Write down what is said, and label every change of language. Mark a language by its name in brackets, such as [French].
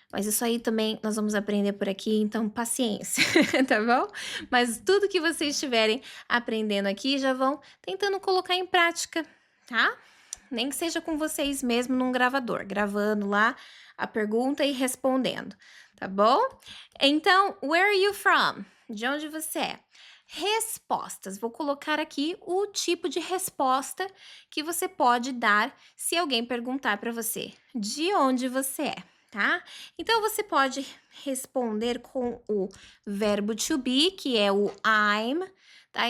[Portuguese] Mas isso aí também nós vamos aprender por aqui, então paciência, tá bom? Mas tudo que vocês estiverem aprendendo aqui já vão tentando colocar em prática, tá? Nem que seja com vocês mesmo num gravador, gravando lá a pergunta e respondendo, tá bom? Então, [English] where are you from? [Portuguese] De onde você é? Respostas. Vou colocar aqui o tipo de resposta que você pode dar se alguém perguntar para você de onde você é, tá? Então, você pode responder com o verbo to be, que é o I'm, tá?